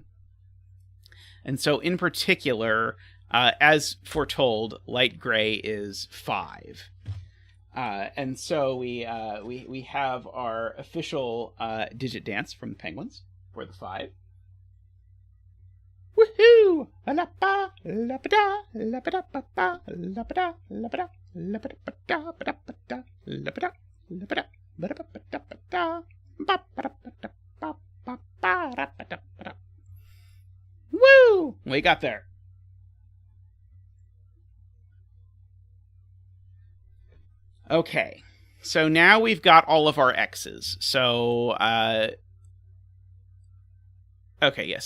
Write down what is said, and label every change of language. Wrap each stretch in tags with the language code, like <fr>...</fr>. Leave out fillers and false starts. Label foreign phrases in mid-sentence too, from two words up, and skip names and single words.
<en>And so in particular, as foretold, light gray is 5. And so we have our official digit dance from the Penguins for the 5. Woohoo! La-ba, la-ba-da, la-ba-da-ba-ba, la-ba-da, la-ba-da, la-ba-da-ba-da, la-ba-da, la-ba-da, ba-da-ba-da-ba-da, ba-ba-da-ba-da-ba-ba-da-ba-da. Woo! We got there. Okay, so now we've got all of our X's. So, okay, yes.</en>